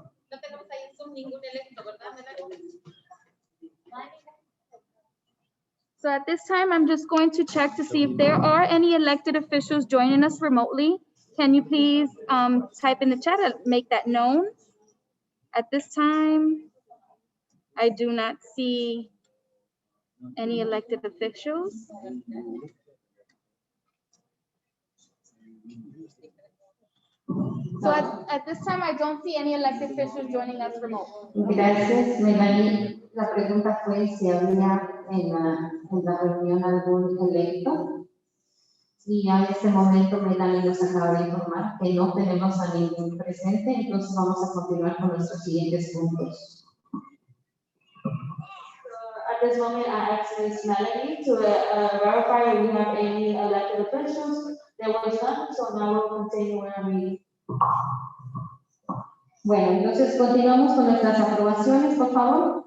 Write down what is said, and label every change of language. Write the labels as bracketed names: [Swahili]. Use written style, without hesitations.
[Spanish] No tenemos ahí en Zoom ningún electo, ¿verdad, Melanie? [English] So at this time, I'm just going to check to see if there are any elected officials joining us remotely. Can you please type in the chat and make that known? At this time, I do not see any elected officials. So at this time, I don't see any elected officials joining us remotely. [Spanish] Gracias, Melanie. La pregunta fue si había en la reunión algún electo. Y a este momento Melanie nos acaba de informar que no tenemos a ningún presente, entonces vamos a continuar con nuestros siguientes puntos. [English] At this moment, I asked Ms. Melanie to verify if we have any elected officials. There was none, so now we'll continue where we. [Spanish] Bueno, entonces continuamos con nuestras aprobaciones, por favor.